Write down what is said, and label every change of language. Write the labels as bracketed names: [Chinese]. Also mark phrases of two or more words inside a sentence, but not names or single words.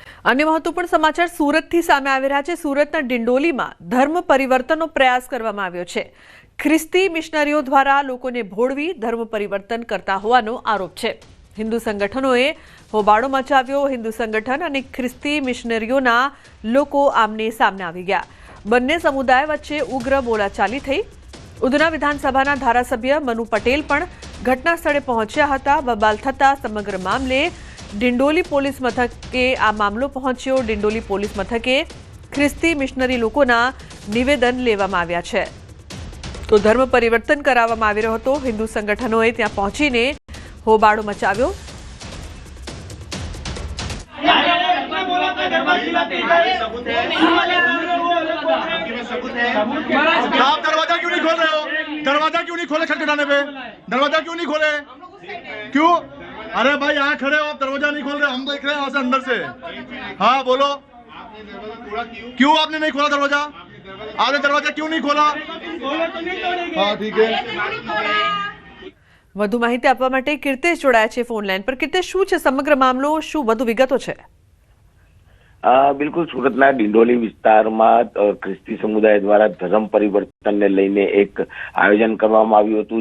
[Gujarati] અન્ય મહત્વપૂર્ણ સમાચાર સુરતથી સામે આવી રહ્યા છે। સુરતના ડિંડોલીમાં ધર્મ परिवर्तनનો प्रयास કરવામાં આવ્યો છે। ખ્રિસ્તી મિશનરીઓ દ્વારા લોકોને ભોળવી ધર્મ પરિવર્તન કરતા હોવાનો આરોપ છે। હિન્દુ સંગઠનોએ હોબાળો મચાવ્યો। હિન્દુ સંગઠન અને ખ્રિસ્તી મિશનરીઓના લોકો આમને સામને આવી ગયા। બંને સમુદાય વચ્ચે ઉગ્ર બોલાચાલી થઈ। ઉધના વિધાનસભાના ધારાસભ્ય મનુ પટેલ પણ ઘટના સ્થળે પહોંચ્યા હતા। બબાલ થતા સમગ્ર મામલે ડિંડોલી પોલીસ મથકે આ મામલો પહોંચ્યો। ડિંડોલી પોલીસ મથકે ખ્રિસ્તી મિશનરી લોકોના નિવેદન લેવામાં આવ્યા છે। તો ધર્મ પરિવર્તન કરાવવામાં આવી રહ્યો હતો। હિંદુ સંગઠનોએ ત્યાં પહોંચીને હોબાળો મચાવ્યો। [Hindi] आप दरवाजा क्यों नहीं खोल रहे हो? दरवाजा क्यों नहीं खोले? खटखटाने पे दरवाजा क्यों नहीं खोले? क्यों? अरे भाई यहाँ खड़े हो, आप दरवाजा नहीं खोल रहे, हम देख रहे हैं यहाँ से अंदर से। हाँ बोलो, क्यों आपने नहीं खोला दरवाजा? आपने दरवाजा क्यों नहीं खोला? हाँ ठीक है। [Gujarati] વધુ માહિતી આપવા માટે કીર્તેશ જોડાયા છે ફોન લાઈન પર। કીર્તેશ, શું છે સમગ્ર મામલો? શું વધુ વિગતો છે? બિલકુલ, સુરતના ડિંડોલી વિસ્તારમાં ખ્રિસ્તી સમુદાય દ્વારા ધર્મ પરિવર્તનને લઈને એક આયોજન કરવામાં આવ્યું હતું।